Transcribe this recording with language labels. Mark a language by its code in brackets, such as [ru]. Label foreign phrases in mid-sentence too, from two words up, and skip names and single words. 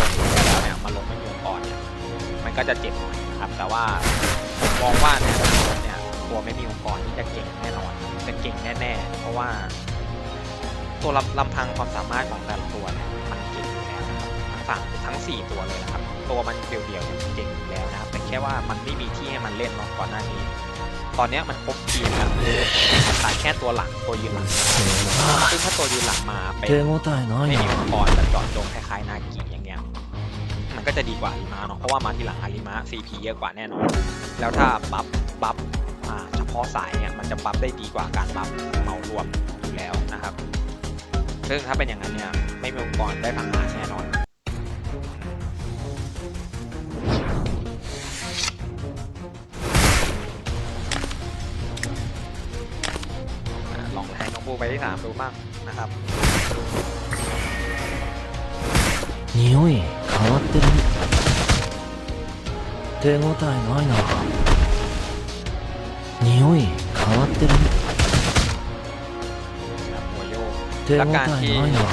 [th] งทุนไปแล้วเนี่ยมาลงไม่มีองค์กรเนี่ยมันก็จะเจ็บหน่อยนะครับแต่ว่าผมมองว่าในอนาคตเนี่ยตัวไม่มีองค์กรที่จะเก่งแน่นอนจะเก่งแน่ๆเพราะว่าตัวลำพังความสามารถของแต่ละตัวเนี่ยมันเก่งอยู่แล้วนะครับทั้ง4 ตัวเลยนะครับตัวมันเดี่ยวๆเนี่ยเก่งอยู่แล้วนะครับแต่แค่ว่ามันไม่มีที่ให้มันเล่นเนาะก่อนหน้านี้ตอนนี้มันครบทีมแล้วขาดแค่ตัวหลังตัวยืนหลังซึ่งถ้าตัวยืนหลังมาเป็น [ja] 手応えない [th] ไม่มี [ja] な [th] องค์กรแบบเจาะจงคล้ายๆนากิอย่างเงี้ยมันก็จะดีกว่าอาริมะเนาะเพราะว่ามาทีหลังอาริมะ CP เยอะกว่าแน่นอนแล้วถ้าบัฟเฉพาะสายเนี่ยมันจะบัฟได้ดีกว่าการบัฟเหมารวมอยู่แล้วนะครับซึ่งถ้าเป็นอย่างนั้นเนี่ยไม่มีองค์กรได้พังงานแน่นอนลองให้น้องปูไปที่3ดูบ้างนะครับ [ja] 匂い変わってるね手応えないな匂い変わってるね [th] หัวโยก [ja] 手応 [th] และ [ja] え [th] การที่ [ja] ないな